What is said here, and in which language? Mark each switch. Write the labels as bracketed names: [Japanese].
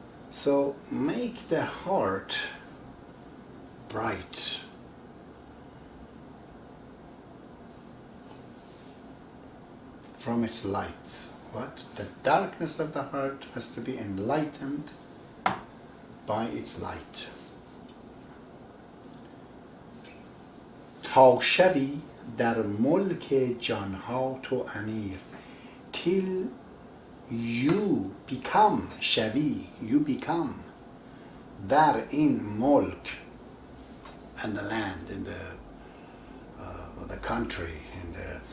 [English] So make the heart bright. From its light. What? The darkness of the heart has to be enlightened by its light. [Persian] تا شوی در ملک جانها تو امیر. [English] Till you become shavi, you become there in mulk, and the land, in the country, in the